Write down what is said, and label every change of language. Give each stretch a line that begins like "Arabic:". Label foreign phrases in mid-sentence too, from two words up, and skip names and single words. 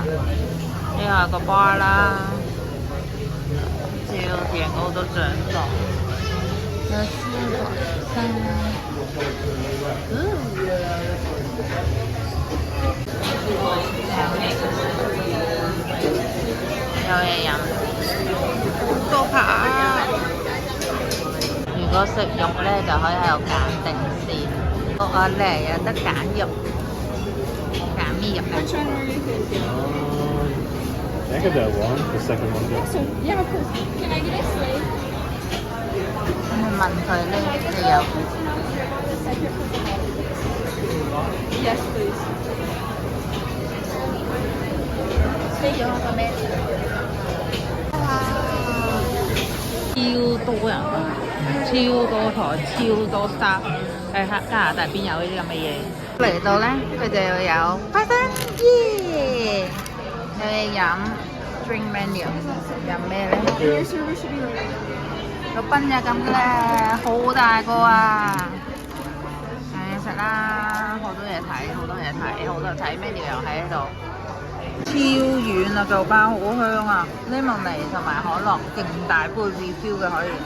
Cantonese: 呢個個 bar 啦，照影好多相檔，有燒鵝生，有嘢飲，好多扒。如果食肉咧，就可以喺度揀定先。我咧有得揀肉，揀咩肉啊
English: I could have one, the second one. So, yeah, of course. Can I get a slate?
Cantonese: 我問佢呢你有
English: Yes, please.
Cantonese: Steak 有個咩？超多人啊！超多台，超多 staff。喺加拿大邊有呢啲咁嘅嘢？嚟到咧，佢就有花生耶，有嘢飲 ，
English: drink menu，
Cantonese: 飲咩咧？
English: Your server should be ready.
Cantonese: 個賓就咁嘅咧，好大個啊！有嘢食啦，好多嘢睇，好多嘢睇，好多睇 menu 又喺呢度。超遠啊，嚿包好香啊！lemon 同埋可樂，勁大杯 refill 嘅可以。